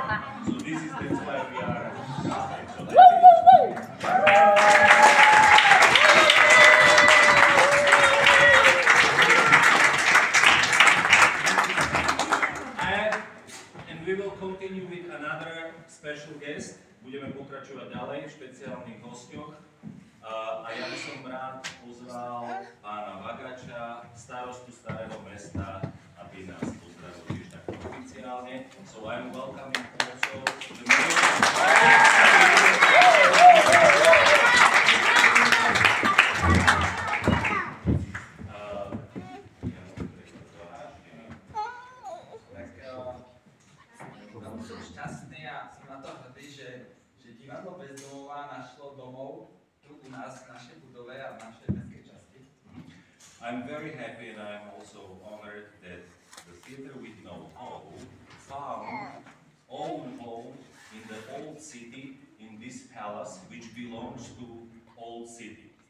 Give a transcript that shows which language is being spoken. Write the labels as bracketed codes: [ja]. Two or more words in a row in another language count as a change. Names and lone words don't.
[en] So that's why we are. And we will continue with another special guest. [sk] Budeme pokračovať ďalej v špeciálnych hosťoch. A ja by som rád pozval pána Vagača, starostu Starého mesta, aby nás pozdravil tiež tak oficiálne. [en] So I'm welcoming also the [sk] som šťastný a som na to hrdý, že divadlo Bezdomova našlo domov tu u nás v našej budove a v našej mestskej časti. [en] I'm very happy and I'm also honored that the Theatre with No Home found own home in the old city, in this palace which belongs to Old City.